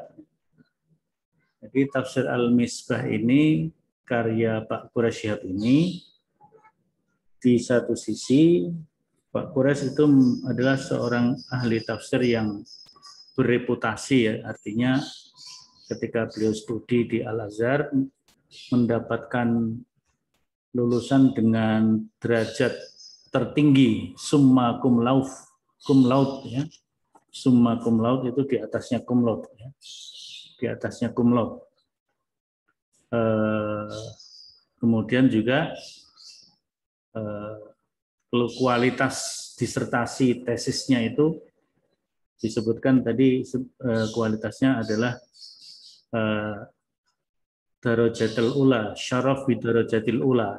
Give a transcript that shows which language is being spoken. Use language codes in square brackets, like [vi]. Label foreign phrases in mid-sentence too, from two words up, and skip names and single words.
[id] Jadi tafsir Al-Misbah ini karya Pak Quraisy Shihab ini, di satu sisi Pak Quraisy itu adalah seorang ahli tafsir yang bereputasi ya, artinya ketika beliau studi di Al-Azhar mendapatkan lulusan dengan derajat tertinggi [la] summa cum laude [id] ya. [la] Summa cum laude [id] itu di atasnya [la] cum laude [id] ya. Di atasnya [la] cum laude. [id] Kemudian juga kualitas disertasi tesisnya itu disebutkan tadi kualitasnya adalah [ar] الدرجة الأولى، شرف بالدرجة الأولى.